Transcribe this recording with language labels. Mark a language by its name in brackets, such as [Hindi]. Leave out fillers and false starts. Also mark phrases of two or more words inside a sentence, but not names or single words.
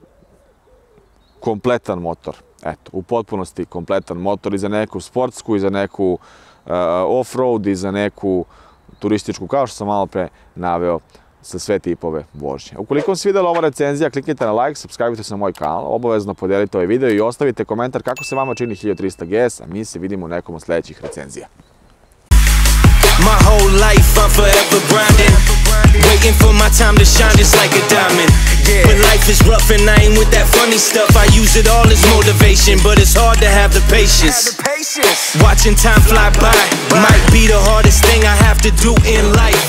[Serbian] Kompletan motor, eto, u potpunosti kompletan motor i za neku sportsku, i za neku off-road, i za neku turističku, kao što sam malo pre naveo za sve tipove vožnje. Ukoliko vam se videla ova recenzija, kliknite na like, subscribe se na moj kanal, obavezno podijelite ovaj video i ostavite komentar kako se vama čini 1300 GS, a mi se vidimo u nekom od sljedećih recenzija. [English] My whole life I'm forever grinding, waiting for my time to shine just like a diamond. When life is rough and I ain't with that funny stuff, I use it all as motivation, but it's hard to have the patience. Watching time fly by might be the hardest thing I have to do in life.